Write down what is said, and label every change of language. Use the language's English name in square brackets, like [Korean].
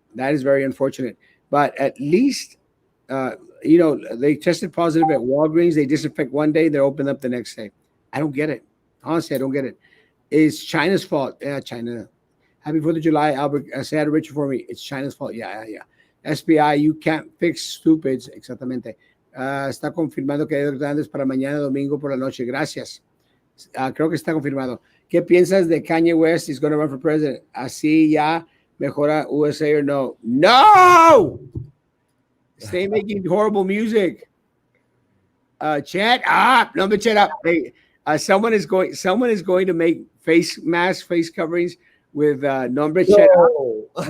[English] That is very unfortunate. But at least, they tested positive at Walgreens. They disinfect one day. They're open up the next day. I don't get it. Honestly, I don't get it. It's China's fault. Yeah, China. Happy 4th of July, Albert. Say hi to Richard for me. It's China's fault. Yeah. SBI, you can't fix stupids. [Spanish] Exactamente. Está confirmado que hay doctores para mañana domingo por la noche. Gracias. Creo que está confirmado. ¿Qué piensas de Kanye West? [English] He's going to run for president. [Spanish] Así ya mejora [English] USA or no? No! Stay making horrible music. Chat up. No, but chat up. Hey, someone is going to make face coverings with nombre chat up.